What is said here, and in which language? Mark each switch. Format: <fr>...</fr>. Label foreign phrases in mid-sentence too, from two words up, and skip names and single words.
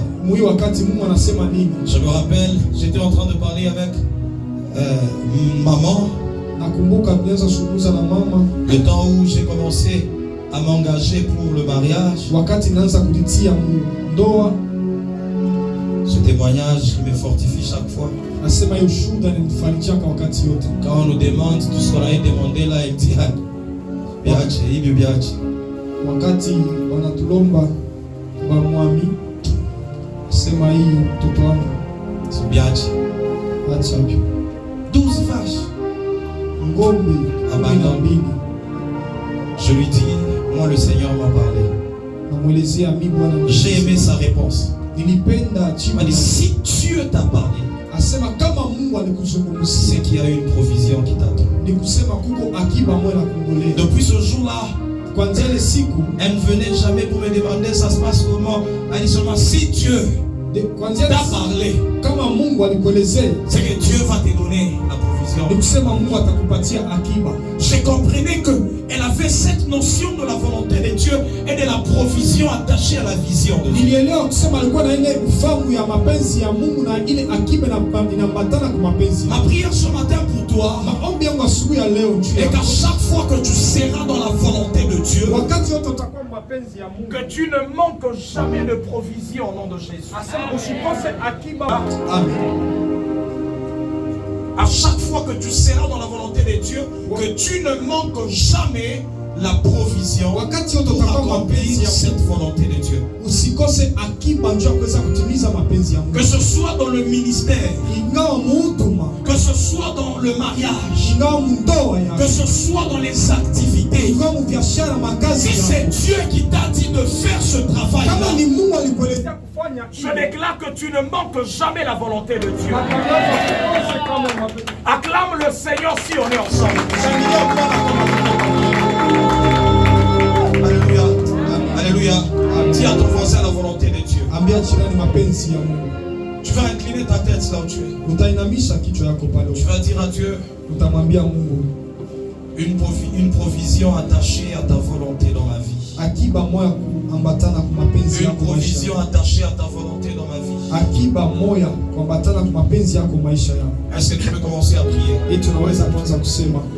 <sw>Mwi wakati Mungu anasema nini?</sw> <fr>Je me rappelle, j'étais en train de parler avec maman.</fr> <sw>Nakumbuka tulianza kuzungumza na mama</sw> <fr>Le temps où j'ai commencé à m'engager pour le mariage.</fr> <sw>wakati naanza kujitia ndoa.</sw> <fr>Ce témoignage me fortifie chaque fois.</fr> <sw>Nasema hiyo shuhuda inanifarijiaka wakati yote.</sw> <fr>Quand on nous demande tout ce qu'on a demandé là, il dit biache, hivi biache.</fr> <sw>Wakati wanatulomba bamwami sema hii mtoto wangu Biache. acha hivyo.</sw> <fr>12 vaches.</fr> <sw>Ngombe mbili.</sw> <fr>Je lui dis, moi le Seigneur m'a parlé.</fr> <sw>Namuelezea mimi Bwana.</sw> <fr>J'ai aimé sa réponse.</fr> <sw>Nilipenda</sw> <fr>Il m'a dit, si Dieu t'a parlé,</fr> <sw>asema kama Mungu alikuzungumzia,</sw> <fr>c'est qu'il y a une provision qui t'attend.</fr> <sw>ni kusema kuko akiba moja na kungolea.</sw> <fr>Depuis ce jour-là,</fr> <sw>Kwanzia ile siku</sw> <fr>elle ne venait jamais pour me demander ça se passe comment. Elle dit seulement, si Dieu</fr> <sw>kwanzia</sw> <fr>t'a parlé,</fr> <sw>kama Mungu alikuelezea,</sw> <fr>c'est que Dieu va te donner la provision.</fr> <sw>ni kusema Mungu atakupatia akiba.</sw> <fr>Je comprenais qu'elle avait cette notion de la volonté de Dieu et de la provision attachée à la vision de Dieu.</fr> <sw>Nilielewa kusema alikuwa na ile ufahamu ya mapenzi ya Mungu na ile akiba inaambatana kwa mapenzi.</sw> <fr>Ma prière ce matin pour toi,</fr> <sw>Maombi yangu asubuhi ya leo</sw> <fr>et qu'à chaque fois que tu seras dans la volonté de Dieu,</fr> <sw>wakati wote utakuwa mapenzi ya Mungu,</sw> <fr>que tu ne manques jamais de provision au nom de Jésus.</fr> <sw>usikose akiba. Amen.</sw> <fr>À chaque fois que tu seras dans la volonté de Dieu, que tu ne manques jamais la provision</fr> <sw>Wakati wote</sw> <fr>pour</fr> <sw>utakuwa</sw> <fr>accomplir</fr> <sw>mapenzi ya</sw> <fr>cette</fr> <sw>Mungu,</sw> <fr>volonté de Dieu.</fr> <sw>usikose akiba njoo kuweza kutimiza mapenzi ya Mungu.</sw> <fr>Que ce soit dans le ministère,</fr> <sw>Ingawa muhuduma,</sw> <fr>que ce soit dans le mariage,</fr> <sw>ingawa mundoa</sw> <fr>que</fr> <sw>ya,</sw> <fr>ce soit dans les activités.</fr> <sw>ingawa mubiashara, makazi</sw> <fr>Si</fr> <sw>ya.</sw> <fr>c'est Dieu qui t'a dit de faire ce travail-là,</fr> <sw>Kama ni Mungu alikuelezea kufanya,</sw> <fr>je déclare que tu ne manques jamais la volonté de Dieu. Acclame le Seigneur si on est ensemble. Alléluia. Alléluia. Dis à ton voisin la volonté de Dieu.</fr> <sw>ambia jirani mapenzi ya Mungu.</sw> <fr>Tu vas incliner ta tête là où tu es.</fr> <sw>Utainamisha kichwa yako pale.</sw> <fr>Tu vas dire à Dieu,</fr> <sw>Utamwambia Mungu,</sw> <fr>une provision attachée à ta volonté dans ma vie.</fr> <sw>akiba moya kuambatana kwa mapenzi</sw> <fr>Une</fr> <sw>yako maisha.</sw> <fr>provision attachée à ta volonté dans ma vie.</fr> <sw>Akiba moya kuambatana kwa mapenzi yako maisha yako.</sw> <fr>Est-ce que tu peux commencer à prier?</fr> <sw>Et tunaweza kwanza kusema</sw>